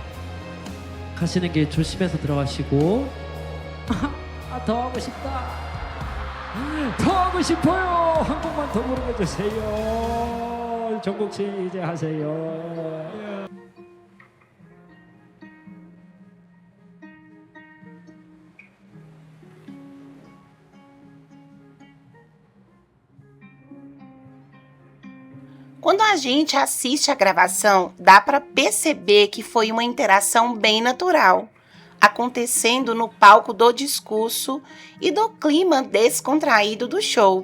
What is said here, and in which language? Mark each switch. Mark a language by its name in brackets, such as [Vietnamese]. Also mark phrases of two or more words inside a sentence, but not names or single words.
[Korean] 가시는 길 조심해서 들어가시고 더 하고 싶다. 더 하고 싶어요. 한 곡만 더 부르게 해주세요. 정국 씨 이제 하세요. [Portuguese] Quando a gente assiste a gravação, dá para perceber que foi uma interação bem natural, acontecendo no palco do discurso e do clima descontraído do show.